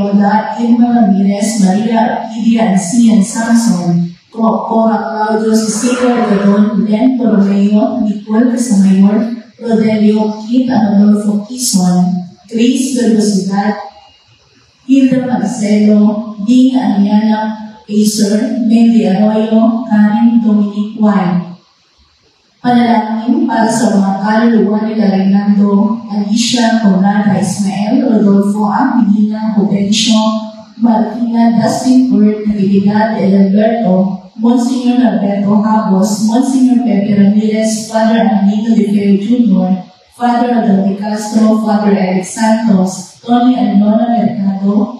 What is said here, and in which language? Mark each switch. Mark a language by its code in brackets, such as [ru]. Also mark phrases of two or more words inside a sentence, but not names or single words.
[tl] Roda, Irma Ramirez, Maria Orquídea Ancian Samson, Cora Claudio, Cecilia Rigodon, Len Toromeo, Nicole Casamayor, Rodelio Kit, Adolfo Quizon, Chris Velocidad, Hilda Marcelo, Ding Ariana Acer, Mary Arroyo, Karen Dominic White. Panalangin para sa mga kaluluwa nila Reynaldo, Alicia, Conrada, Ismael, Rodolfo, Angelina, Juvencio, Martina, Dustin Kurt, Natividad, Alberto, Monsignor Alberto Habos, Monsignor Pepe Ramirez, Father Antonio de Feo Jr., Father Adolfo Castro, Father Eric Santos, Tony and Lona Mercado,